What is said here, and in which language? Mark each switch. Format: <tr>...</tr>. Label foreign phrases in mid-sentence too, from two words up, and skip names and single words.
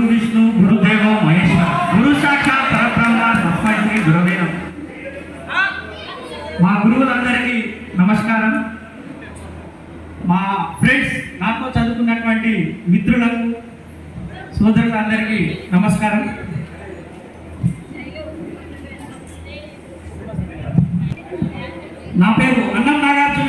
<sa>विष्णु गुरुदेव महेश्वर गुरु साक्षात परब्रह्म तस्मै श्री गुरवे नमः.</sa> <te>మా గురువులందరికీ నమస్కారం. మా ఫ్రెండ్స్, నాతో చదువుకున్నటువంటి మిత్రులకు, సోదరులందరికీ నమస్కారం. నా పేరు అన్నం నాగార్జున.</te>